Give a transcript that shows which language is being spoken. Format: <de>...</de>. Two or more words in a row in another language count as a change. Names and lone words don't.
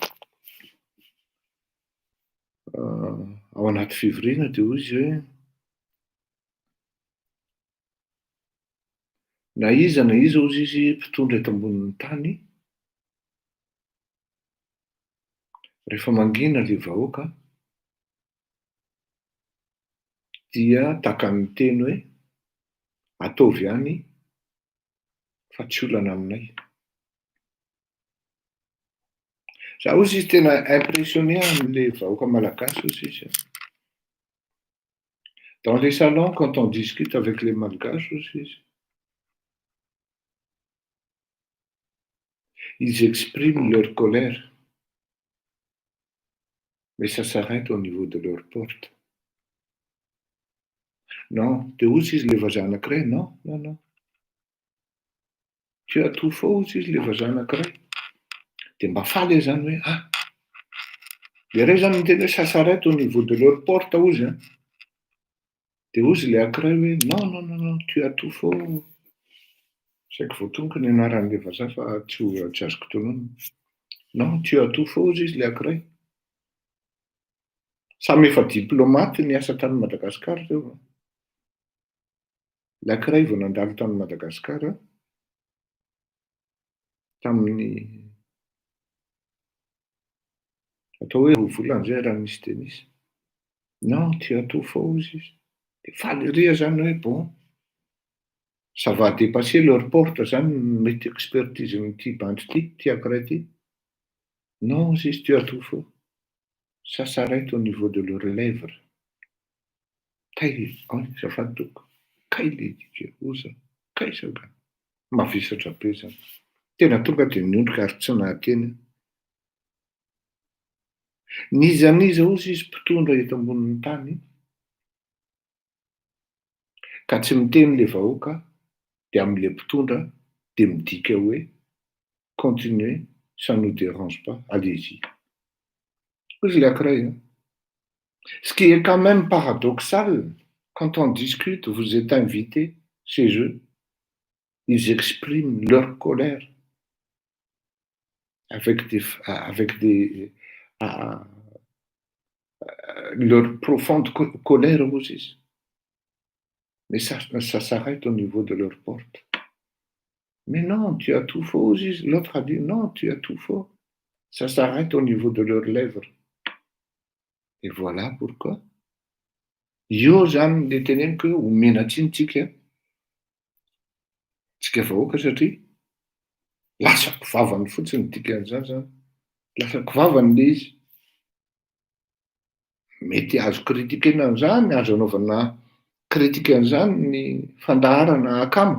<mg>ao anaty fivoriana dia hoy izy hoe na iza ozy izy mpitondra eto ambonin'ny tany rehefa mangina le vahoaka dia taka ny teny hoe ataovy ihany fa tsy olana aminay. Za ozy izy tena impressionné amin'le vahoaka malagasy ozy izy.</mg> <fr>Dans les salons, quand on discute avec les malgaches</fr> <mg>ozy izy,</mg> <fr>Ils expriment leur colère. Mais ça s'arrête au niveau de leur porte. Non,</fr> <mg>dia ozy izy le vazanak'iray,</mg> <fr>non, non, non. Tu as tout faux</fr> <mg>ozy izy le vazanak'iray. Dia mba faly zany hoe, ah, le ray zany miteny hoe</mg> <fr>ça s'arrête au niveau de leur porte</fr> <mg>ozy, hein. Dia ozy le ankiray hoe,</mg> <fr>non, non, non, non, tu as tout faux.</fr> <mg>Saiko voatonoko ny anaran'le vazaha fa tsy azoko tonoina.</mg> <fr>Non, tu as tout faux</fr> <mg>ozy izy le ankiray. Samy efa diplomaty ny asa tany Madagasikara reo. Le ankiray vao nandalo tany Madagasikara tamin'ny atao hoe roa volana zay raha nisy dia nisy.</mg> <fr>Non, tu as tout faux</fr> <mg>ozy izy. Dia faly ria zany hoe bon.</mg> <fr>Ça va dépasser leur porte</fr> <mg>zany mety expertise n'ity bandit ty ankiray ty.</mg> <fr>Non, izy tu as tout faux. Ça s'arrête au niveau de leurs lèvres.</fr> <mg>Kay, azafady toko. Kay le dika oza. Kay saka. Mavisatra be zany. Tena tonga dia niondrika ary tsy nahateny. Nizaniza ozy izy mpitondra eto ambonin'ny tany ka tsy miteny le vahoaka dia amin'ile mpitondra dia midika hoe</mg> <fr>continuez, ça ne nous dérange pas, allez-y.</fr> <mg>Ozy le ankiray, hein.</mg> <fr>Ce qui est quand même paradoxal, quand on discute, vous êtes invité chez eux, ils expriment leur colère avec leur profonde colère aussi. Mais ça s'arrête au niveau de leur porte. Mais non, tu as tout faux. L'autre a dit, non, tu as tout faux. Ça s'arrête au niveau de leurs lèvres. Et voilà pourquoi.</fr> <mg>Io zany le teneniko hoe omena tsinitsika tsika vahoaka satria lasa kivavany fotsiny dikan'izany zany. Lasa kivavany le izy. Mety azo kritikena an'izany, azo anaovana kritika an'izany ny fandaharana akamo.</mg>